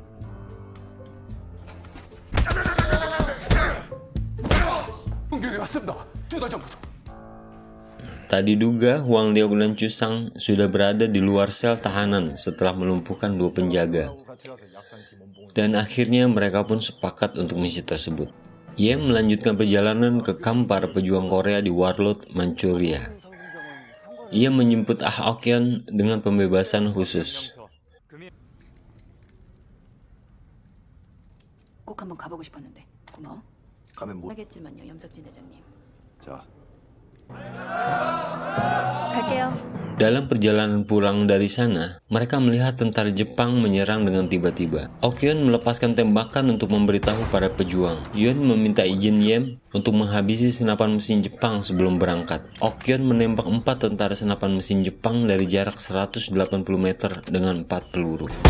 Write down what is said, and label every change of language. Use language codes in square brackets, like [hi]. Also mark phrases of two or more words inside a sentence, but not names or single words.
[id] Tak diduga, Hwang Deok dan Chu Sang sudah berada di luar sel tahanan setelah melumpuhkan 2 penjaga. Dan akhirnya mereka pun sepakat untuk misi tersebut. Yem melanjutkan perjalanan ke kamp para pejuang Korea di Warlord, Manchuria. Ia menjemput Ah Ok-yeon dengan pembebasan khusus. [ko] 꼭 한번 가보고 싶었는데 고마워. 가면 뭐? 알겠지만요, 염석진 대장님. 자. 갈게요. [id] Dalam perjalanan pulang dari sana, mereka melihat tentara Jepang menyerang dengan tiba-tiba. Ok-yeon melepaskan tembakan untuk memberitahu para pejuang. Yeon meminta izin Yem untuk menghabisi senapan mesin Jepang sebelum berangkat. Ok-yeon menembak 4 tentara senapan mesin Jepang dari jarak 180 meter dengan 4 peluru.